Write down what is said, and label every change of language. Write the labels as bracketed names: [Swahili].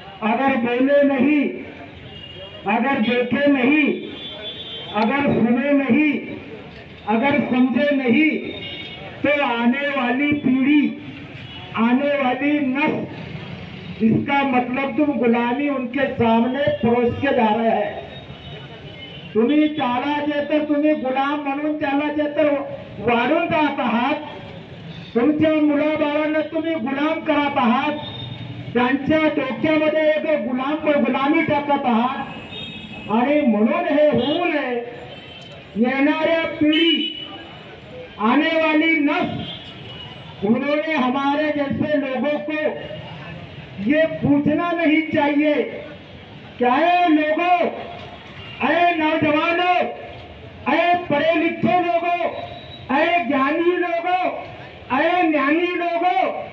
[Hindi] अगर बोले नहीं, अगर देखे नहीं, अगर सुने नहीं, अगर समझे नहीं, तो आने वाली पीढ़ी, आने वाली नस्ल, इसका मतलब तुम गुलामी उनके सामने परोस के जा रहे हैं। [Marathi] तुम्ही त्याला जे तर तुम्ही गुलाम म्हणून त्याला जे तर वाढून जात आहात, तुमच्या मुलाबाळांना तुम्ही गुलाम करत आहात, त्यांच्या डोक्यामध्ये एक गुलामी टाकत आहात। आणि म्हणून हे होऊ नये, येणाऱ्या पिढी, [Hindi] आने वाली नस्ल, उन्होंने हमारे जैसे लोगों को ये पूछना नहीं चाहिए क्या है लोगों, अरे नौजवानों, अरे पढ़े लिखे लोगों, अरे ज्ञानी लोगों, अरे ज्ञानी लोगों,